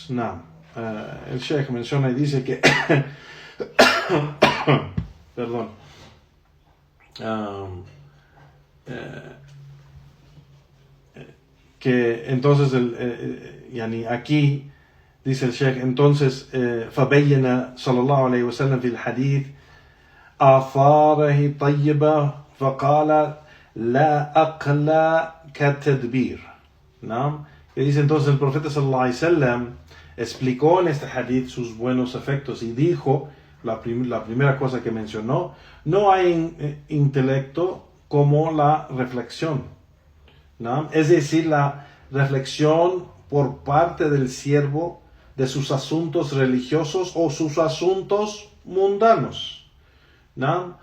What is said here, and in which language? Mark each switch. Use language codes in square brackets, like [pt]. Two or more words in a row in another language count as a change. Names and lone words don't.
[es] No. El Sheikh menciona y dice que perdón, que entonces aquí dice el Sheikh, entonces [ar] فبين صلى الله عليه وسلم في الحديث آثاره طيبة فقال لا أقل كالتدبير. [es] ¿No? Que dice entonces el profeta [ar] صلى الله عليه وسلم [es] explicó en este hadith sus buenos efectos y dijo, la primera cosa que mencionó, no hay intelecto como la reflexión, ¿no? Es decir, la reflexión por parte del siervo de sus asuntos religiosos o sus asuntos mundanos, ¿no?